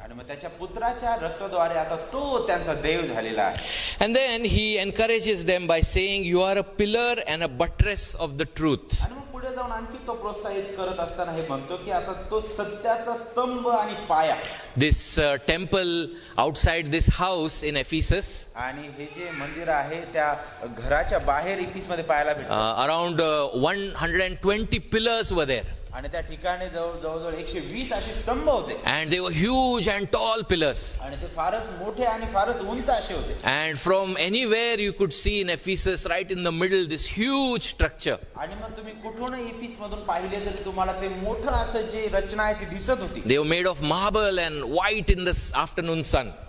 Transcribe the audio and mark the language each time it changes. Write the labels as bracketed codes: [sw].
[mr] आणि मग त्याच्या पुत्राच्या रक्ताद्वारे आता तो त्यांचा देव झालेला आहे. [en] And then he encourages them by saying, you are a pillar and a buttress of the truth. [mr] आणि मग पुढे जाऊन आणखी तो प्रोत्साहित करत असताना हे म्हणतो की आता तो सत्याचा स्तंभ आणि पाया. [en] This temple outside this house in Ephesus, [mr] आणि हे जे मंदिर आहे त्या घराच्या बाहेर इफिस मध्ये पाहायला भेटतं. [en] around 120 pillars were there. [mr] आणि त्या ठिकाणी जवळजवळ 120 असे स्तंभ होते. [en] And they were huge and tall pillars. [mr] आणि ते फारच मोठे आणि फारच उंच असे होते. [en] And from anywhere you could see in Ephesus, right in the middle, this huge structure. [mr] आणि मग तुम्ही कुठूनही इफिस मधून पाहिले तरी तुम्हाला ते मोठं असं जे रचना आहे ती दिसत होती. [en] They were made of marble and white in the afternoon sun.